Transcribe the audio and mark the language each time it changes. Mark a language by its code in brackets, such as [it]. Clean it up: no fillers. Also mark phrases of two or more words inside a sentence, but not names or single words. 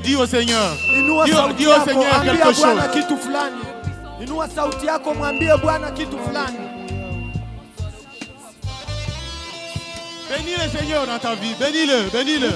[fr] Dis au Seigneur. Dis au Seigneur quelque chose. [sw] Inua sauti yako mwambie Bwana kitu fulani. [fr] Bénis le Seigneur dans ta vie. Bénis-le, bénis-le.